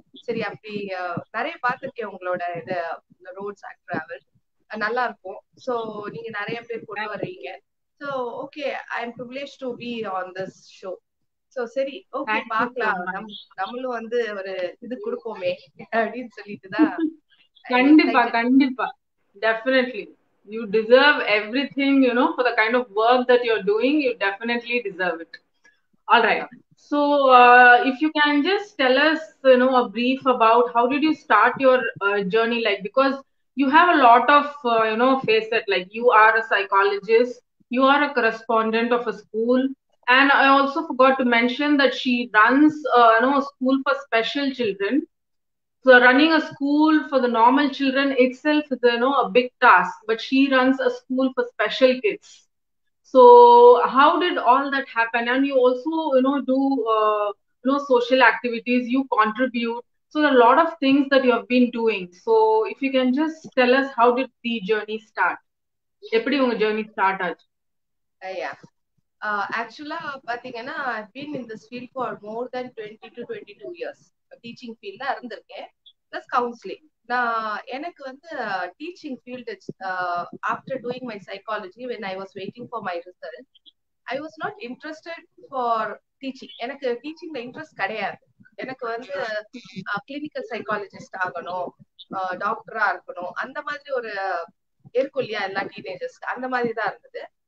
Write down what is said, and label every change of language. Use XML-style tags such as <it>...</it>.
<ta>சரி, அப்படி நிறைய பார்த்திருக்கேன் உங்களோட இது ரோட்ஸ் அண்ட் டிராவல், நல்லா இருக்கும். சோ நீங்க நிறைய பேர் கொண்டு வர்றீங்க.</ta> <en>So okay, I am privilege to be on this show. So சரி, okay thank you so</en> <ta>பாக்கலாம்.</ta> <en>much</en> <ta>நம்மளும் வந்து ஒரு இது கொடுப்போமே அப்படின்னு சொல்லிட்டுதான்</ta> <en>I am</en> <ta>கண்டிப்பா</ta> <en>Excited.</en> <ta>கண்டிப்பா</ta> <en>definitely you deserve everything for the kind of work that you're doing. You definitely deserve it. All right. So, if you can just tell us, a brief about how did you start your journey, like because you have a lot of, facet. Like you are a psychologist, you are a correspondent of a school, and I also forgot to mention that she runs, a school for special children. So running a school for the normal children itself is, a big task, but she runs a school for special kids. So how did all that happen? And you also, do, social activities, you contribute. So there are a lot of things that you have been doing. So if you can just tell us, how did the journey start?</en> <ta>எப்படி உங்க journey start ஆச்சு?</ta> <en>Yeah. Actually,</en> <ta>பாத்தீங்கன்னா</ta> <en>I've been in this field for more than 20 to 22 years. Teaching</en> <ta>ஃபீல்ட்ல இருந்திருக்கேன்,</ta> <en>Plus counselling.</en> <ta>நான் எனக்கு வந்து</ta> <en>Teaching field after doing my psychology when I was waiting for my result, I was not interested for teaching.</en> <ta>எனக்கு டீச்சிங்ல interest கிடையாது. எனக்கு வந்து clinical psychologist ஆகணும், டாக்டரா இருக்கணும், அந்த மாதிரி ஒரு இருக்கும் இல்லையா எல்லா டீனேஜர்ஸ்க்கு, அந்த மாதிரி தான் இருந்தது.</ta>